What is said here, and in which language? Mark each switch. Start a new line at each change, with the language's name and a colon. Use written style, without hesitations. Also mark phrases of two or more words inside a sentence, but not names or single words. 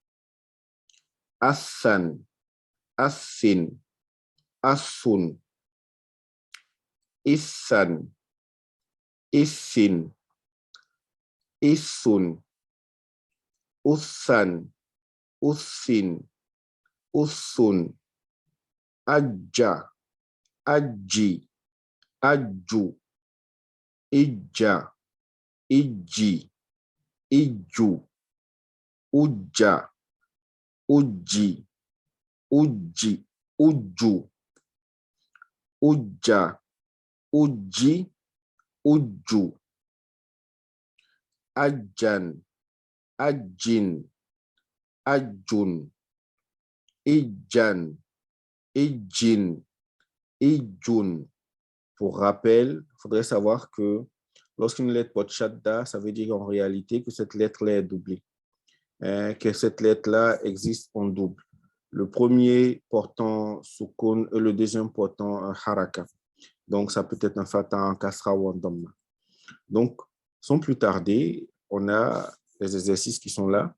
Arabic: أَسَّنْ، أَسِّنْ، أَسُّنْ، إِسَّنْ، إِسِّنْ، إِسُّنْ، أُسَّنْ، أُسِّنْ، أُسُّنْ, أَجَّ، أَجِّ، أَجُّ، إِجَّ، إِجِّ، إِجُّ, أُجَّ، أُجِّ، أُجِّ، أُجُّ, أُجَّ، أُجِّ، أُجُّ، أَجَّنْ, أَجِّنْ، أَجُّنْ، إِجَّنْ، إِجِّنْ، إِجُّنْ.
French: Pour rappel, il faudrait savoir que lorsqu'une lettre porte shadda, ça veut dire en réalité que cette lettre-là est doublée, que cette lettre-là existe en double. Le premier portant sukun et le deuxième portant un haraka. Donc, ça peut être un fatha, un kasra ou un dhamma. Donc, sans plus tarder, on a les exercices qui sont là.